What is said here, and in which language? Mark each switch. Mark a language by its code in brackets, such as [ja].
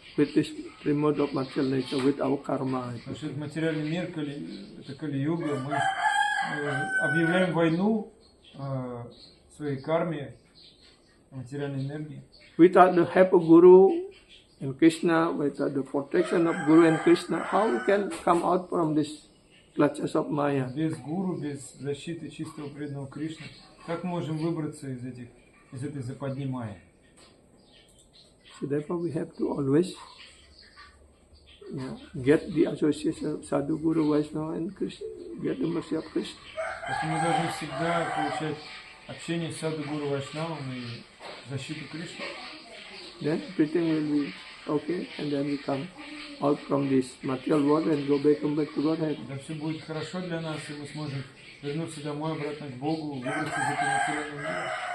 [en] With this remote of material nature, with our karma. [ru] Потому что это материальный мир, это Кали-юга, мы объявляем войну своей карме, материальной энергии. [en] Without the help of Guru and Krishna, without the protection of Guru and Krishna, how we can come out from this clutches of Maya? [ru] Без гуру, без защиты чистого преданного Кришны, как мы можем выбраться из этой западни Майи? [en] So therefore we have to always get the association of Sadhu, Guru, Vaishnava and Krishna, get the mercy of Krishna. [ru] Поэтому мы должны всегда получать общение с Саду, Гуру, Вайшнавом и защиту Кришны. [en] Then everything will be okay, and then we come out from this material world and come back to Godhead. [ru] Тогда все будет хорошо для нас, и мы сможем вернуться домой, обратно к Богу, выбраться из этого материального мира.